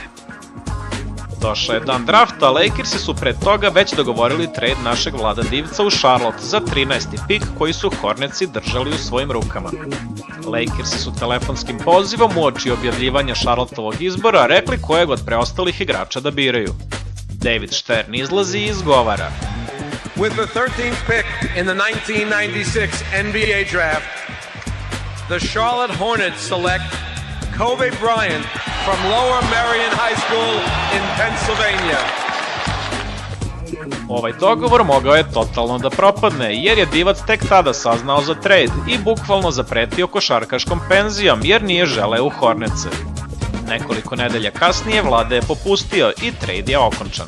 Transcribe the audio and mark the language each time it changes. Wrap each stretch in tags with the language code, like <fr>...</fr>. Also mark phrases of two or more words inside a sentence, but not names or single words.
<sr>Došao je dan drafta, Lakersi su pre toga već dogovorili trade našeg Vlada Divca u Charlotte za 13. pik koji su Hornetsi držali u svojim rukama. Lakersi su telefonskim pozivom uoči objavljivanja Charlotteovog izbora rekli kojeg od preostalih igrača da biraju. David Stern izlazi i izgovara.</sr> <en>With the 13th pick in the 1996 NBA draft, the Charlotte Hornets select Kobe Bryant from Lower Merion High School in Pennsylvania.</en> <sr>Ovaj dogovor mogao je totalno da propadne, jer je Divac tek tada saznao za trade i bukvalno zapretio košarkaškom penzijom, jer nije želeo u Hornetse. Nekoliko nedelja kasnije Vlada je popustio i trade je okončan.</sr>